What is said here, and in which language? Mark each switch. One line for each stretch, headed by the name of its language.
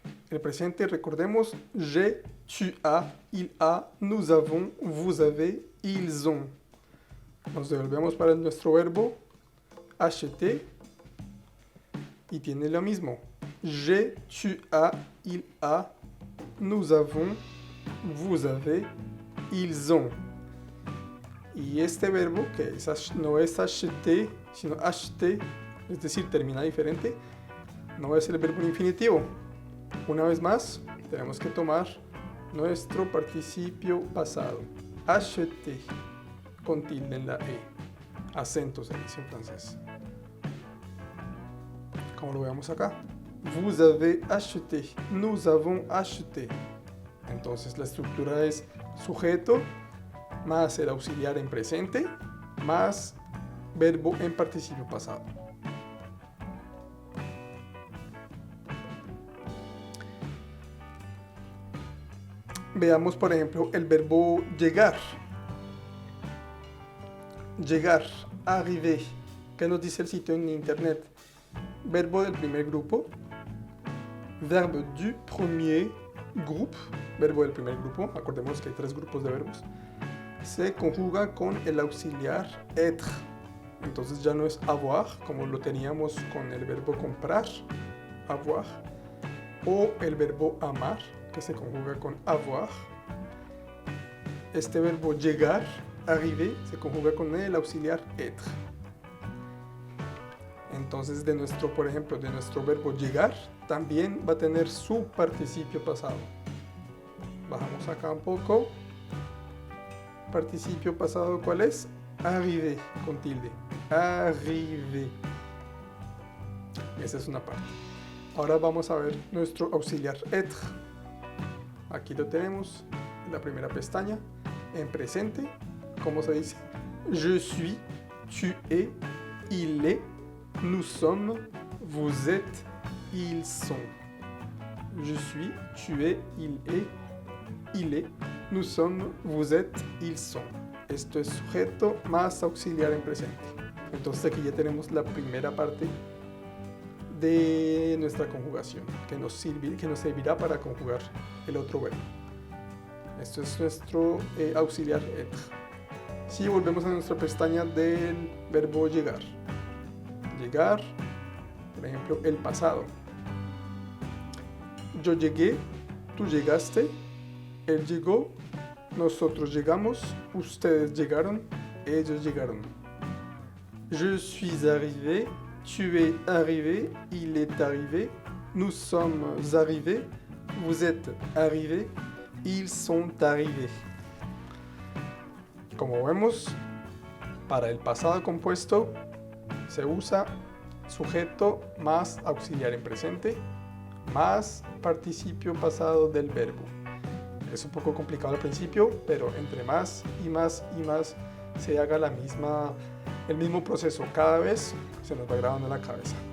Spanish: El presente, recordemos,
French: j'ai, tu as, il a, nous avons, vous avez, ils ont.
Spanish: Nos devolvemos para nuestro verbo acheter y tiene lo mismo.
French: J'ai, tu as, il a, nous avons, vous avez, ils ont.
Spanish: Y este verbo, que no es acheter, sino acheter, es decir, termina diferente, no es el verbo infinitivo. Una vez más, tenemos que tomar nuestro participio pasado. Acheter, con tilde en la E. Acento se dice en francés. Como lo vemos acá.
French: Vous avez acheté, nous avons acheté.
Spanish: Entonces la estructura es sujeto más el auxiliar en presente más verbo en participio pasado. Veamos, por ejemplo, el verbo llegar. Llegar, arriver. ¿Qué nos dice el sitio en internet? Verbo del primer grupo.
French: Verbe du premier groupe.
Spanish: Verbo del primer grupo. Acordemos que hay 3 grupos de verbos. Se conjuga con el auxiliar être. Entonces ya no es avoir, como lo teníamos con el verbo comprar, avoir. O el verbo amar, que se conjuga con avoir. Este verbo llegar, arriver, se conjuga con el auxiliar être. Entonces, por ejemplo, de nuestro verbo llegar, también va a tener su participio pasado. Bajamos acá un poco. Participio pasado, ¿cuál es? Arriver, con tilde. Arriver. Esa es una parte. Ahora vamos a ver nuestro auxiliar être. Aquí lo tenemos en la primera pestaña. En presente, ¿cómo se dice?
French: Je suis, tu es, il est, nous sommes, vous êtes, ils sont. Je suis, tu es, il est, nous sommes, vous êtes, ils sont.
Spanish: Esto es sujeto más auxiliar en presente. Entonces aquí ya tenemos la primera parte de nuestra conjugación, que nos servirá para conjugar el otro verbo. Esto es nuestro auxiliar être. Si volvemos a nuestra pestaña del verbo llegar. Llegar, por ejemplo, el pasado. Yo llegué, tú llegaste, él llegó, nosotros llegamos, ustedes llegaron, ellos llegaron.
French: Je suis arrivé, tu es arrivé, il est arrivé, nous sommes arrivés, vous êtes arrivés, ils sont arrivés.
Spanish: Como vemos, para el pasado compuesto se usa sujeto más auxiliar en presente más participio pasado del verbo. Es un poco complicado al principio, pero entre más y más y más se haga el mismo proceso cada vez, se nos va grabando en la cabeza.